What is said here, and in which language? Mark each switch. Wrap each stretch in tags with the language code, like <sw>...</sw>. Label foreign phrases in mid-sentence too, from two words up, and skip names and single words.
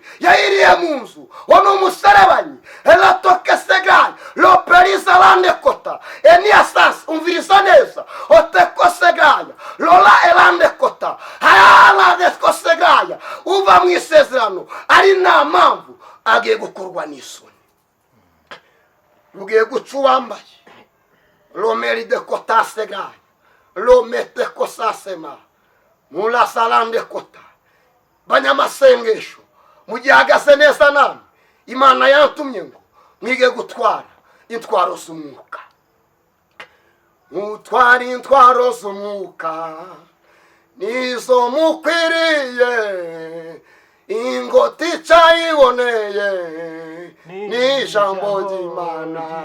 <rw>yayiriye mu nzu, wo ni umuserebanyi. elatoke segayi loperiza lande kota eniasasi, umviriza neza, oteko segaya lola elande kota hayaladeko segaya. uva mu isezerano ari nta mpamvu agiye gukorwa n'isoni, ugiye guca uwambaye romeri de kota segaya lomete kosasema mulasalande kota. banyamasengesho mugihagaze neza namwe, imana yantumye ngo mwige gutwara intwaro z'umwuka. mutwara intwaro z'umwuka nizo mukwiriye, ingoti cyayiboneye n'ijambo ry'Imana.</rw>